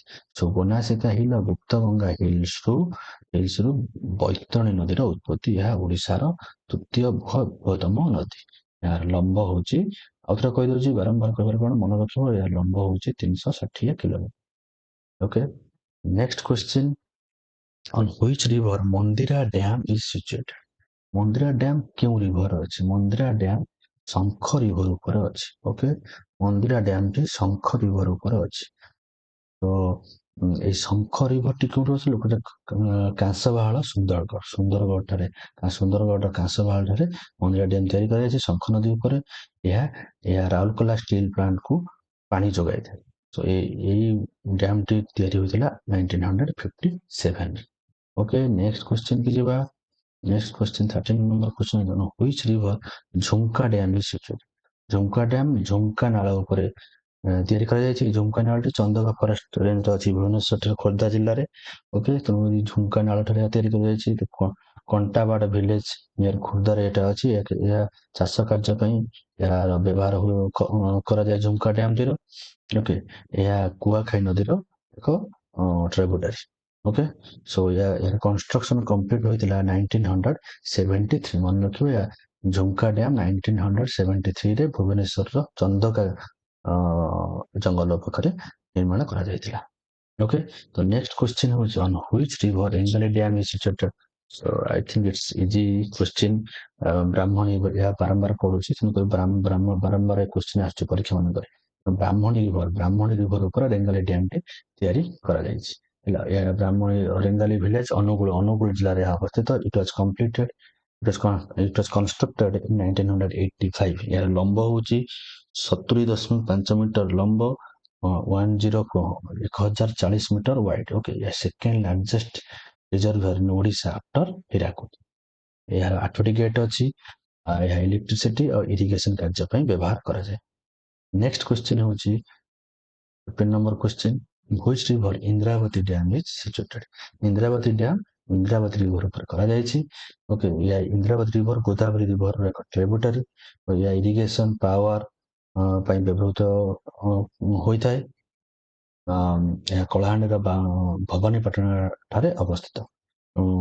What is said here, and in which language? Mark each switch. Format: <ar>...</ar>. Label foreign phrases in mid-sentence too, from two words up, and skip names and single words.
<or>ସୋ ଗୋନାସିକା ହିଲ୍ ଓ ଗୁପ୍ତଗଙ୍ଗା ହିଲ୍ସରୁ ବୈତରଣୀ ନଦୀର ଉତ୍ପତ୍ତି। ଏହା ଓଡ଼ିଶାର ତୃତୀୟ ବୃହତ୍ତମ ନଦୀ। ଏହାର ଲମ୍ବ ହେଉଛି, ଆଉଥରେ କହିଦେଉଛି, ବାରମ୍ବାର କହିବାର କ'ଣ ମନେ ରଖିବ, ଏହାର ଲମ୍ବ ହେଉଛି 360 କିଲୋମିଟର।</or> <en>Okay, next question, on which river ମନ୍ଦିରା ଡ୍ୟାମ୍ is situated।</en> <or>ମନ୍ଦିରା ଡ୍ୟାମ୍ କେଉଁ ରିଭର ଅଛି? ମନ୍ଦିରା ଡ୍ୟାମ୍ ଶଙ୍ଖ ରିଭର ଉପରେ ଅଛି। ଓକେ, ମନ୍ଦିରା ଡ୍ୟାମଟି ଶଙ୍ଖ ରିଭର ଉପରେ ଅଛି। ତ এই ଶଙ୍ଖ ରିଭରଟି କେଉଁଠି ଅଛି? କାଁସବାହାଳ ସୁନ୍ଦରଗଡ଼ ଠାରେ ସୁନ୍ଦରଗଡ଼ର କାଁସବାହାଳ ଠାରେ ମନ୍ଦିରା ଡ୍ୟାମ୍ ତିଆରି କରାଯାଇଛି ଶଙ୍ଖ ନଦୀ ଉପରେ। ଏହା ରାଉରକେଲା ଷ୍ଟିଲ ପ୍ଲାଣ୍ଟକୁ ପାଣି ଯୋଗାଇଥାଏ। ତ ଏଇ ଡ୍ୟାମଟି ତିଆରି ହୋଇଥିଲା 1957।</or> <en>Okay, next question</en> <or>କି ଯିବା।</or> <en>next question 13 number question, which river ଝୁମ୍କା ଡ୍ୟାମ୍ is situated।</en> <or>ଝୁମ୍କା ଡ୍ୟାମ୍ ଝୁମ୍କା ନାଳ ଉପରେ ତିଆରି କରାଯାଇଛି। ଝୁମ୍କା ନାଳଟି ଚନ୍ଦକା ଫରେଷ୍ଟ ରେଞ୍ଜରେ ଅଛି, ଭୁବନେଶ୍ୱର ଖୋର୍ଦ୍ଧା ଜିଲ୍ଲାରେ। ଓକେ, ତେଣୁ ଝୁମ୍କା ନାଳ ଠାରେ ତିଆରି କରାଯାଇଛି। କଣ୍ଟାବାଡ଼</or> <en>village near</en> <or>ଖୋର୍ଦ୍ଧାରେ ଏଟା ଅଛି। ଏହା ଚାଷ କାର୍ଯ୍ୟ ପାଇଁ ଏହାର ବ୍ୟବହାର କରାଯାଏ ଝୁମ୍କା ଡ୍ୟାମଟିର। ଓକେ, ଏହା କୁଆଖାଇ ନଦୀର ଏକ ଟ୍ରିବ୍ୟୁଟାରୀ।</or> <en>Okay, so</en> <or>ଏହାର</or> <en>construction complete</en> <or>ହୋଇଥିଲା 1973। ମନେ ରଖିବ, ଝୁମ୍କା ଡ୍ୟାମ୍ 1973ରେ ଭୁବନେଶ୍ୱରର ଚନ୍ଦକା ଜଙ୍ଗଲ ପାଖରେ ନିର୍ମାଣ କରାଯାଇଥିଲା।</or> <en>ଓକେ, ତ next question ହେଉଛି on which river ରେଙ୍ଗାଲି ଡ୍ୟାମ୍ is situated। so I think it's easy question।</en> <or>ବ୍ରାହ୍ମଣୀ ଏହା ବାରମ୍ବାର ପଢୁଛି, ତେଣୁକରି ବାରମ୍ବାର କ୍ୱେଶ୍ଚିନ୍ ଆସୁଛି ପରୀକ୍ଷା ମାନଙ୍କରେ। ବ୍ରାହ୍ମଣୀ ରିଭର ଉପରେ ରେଙ୍ଗାଲି ଡ୍ୟାମଟି ତିଆରି କରାଯାଇଛି। ହେଲା, ଏହା ରେଙ୍ଗାଲି ଭିଲେଜ ଅନୁଗୁଳ ଜିଲ୍ଲାରେ ଅବସ୍ଥିତ।</or> <en>It was constructed in 1985।</en> <or>ଏହାର ଲମ୍ବ ହେଉଛି 70.5 ମିଟର ଲମ୍ବ, 1040</or> <en>meter wide. Okay, second largest reservoir in Odisha after Hirakud.</en> <or>ଏହାର 8ଟି ଗେଟ୍ ଅଛି। ଏହା ଇଲେକ୍ଟ୍ରିସିଟି ଆଉ ଇରିଗେସନ କାର୍ଯ୍ୟ ପାଇଁ ବ୍ୟବହାର କରାଯାଏ।</or> <en>next question heuchi 15 number question, which river ଇନ୍ଦ୍ରାବତୀ ଡ୍ୟାମ୍ is situated।</en> <or>ଇନ୍ଦ୍ରାବତୀ ଡ୍ୟାମ୍ ଇନ୍ଦ୍ରାବତୀ ରିଭର ଉପରେ କରାଯାଇଛି। ଓକେ, ଏହା ଇନ୍ଦ୍ରାବତୀ ରିଭର ଗୋଦାବରୀ ରିଭରର ଏକ ଟ୍ରିବ୍ୟୁଟାରୀ। ଏହା</or> <en>irrigation power</en> <or>ପାଇଁ ବ୍ୟବହୃତ ହୋଇଥାଏ। ଏହା କଳାହାଣ୍ଡିର ଭବାନୀପାଟଣା ଠାରେ ଅବସ୍ଥିତ।</or>